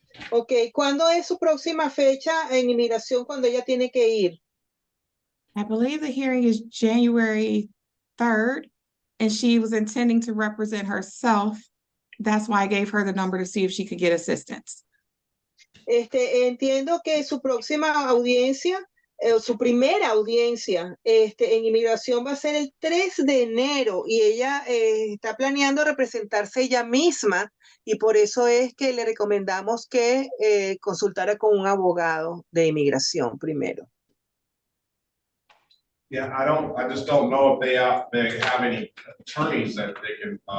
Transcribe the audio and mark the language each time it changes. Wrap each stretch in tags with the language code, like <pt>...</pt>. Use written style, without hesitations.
<es>Okay, ¿cuándo es su próxima fecha en inmigración cuando ella tiene que ir?</es> <en>I believe the hearing is January 3rd, and she was intending to represent herself. That's why I gave her the number to see if she could get assistance.</en> <es>Entiendo que su próxima audiencia, su primera audiencia en inmigración va a ser el 3 de enero y ella está planeando representarse ella misma y por eso es que le recomendamos que consultara con un abogado de inmigración primero.</es> <en>Yeah, I just don't know if they have any attorneys that they can,</en>